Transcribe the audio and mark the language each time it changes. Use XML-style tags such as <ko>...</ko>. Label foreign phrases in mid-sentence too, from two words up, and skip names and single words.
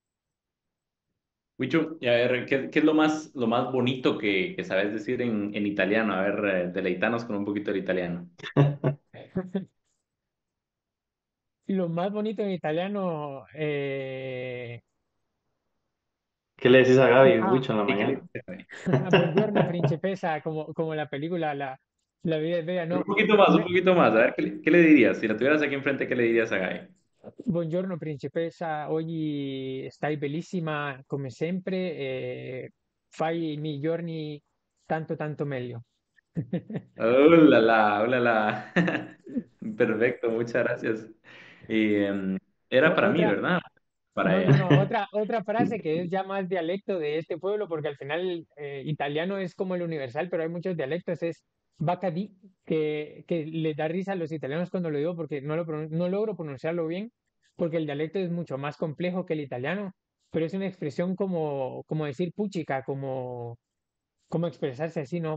<es>Wicho, y a ver, ¿qué es lo más bonito que sabes decir en italiano? A ver, deleitanos con un poquito del italiano. Lo más bonito en italiano, ¿Qué le decís a Gaby, ah, Wicho, en la ¿Y qué le mañana? dices?</es> <it>buongiorno principessa,</it> <es>como la película La vida es bella, Un no. poquito más, un poquito más. A ver, qué le dirías? Si la tuvieras aquí enfrente, ¿qué le dirías a Guy?</es> <it>Buongiorno principessa, oggi stai bellissima come sempre, fai i miei giorni tanto meglio.</it> <es>Hola, la. Perfecto, muchas gracias. Y, era para mí, Otra, ¿verdad? Para no, ella. otra frase que es ya más dialecto de este pueblo, porque al final italiano es como el universal, pero hay muchos dialectos, es bacadì, que les da risa a los italianos cuando lo digo porque no logro pronunciarlo bien, porque el dialecto es mucho más complejo que el italiano, pero es una expresión como decir puchica, como expresarse así, ¿no?</es>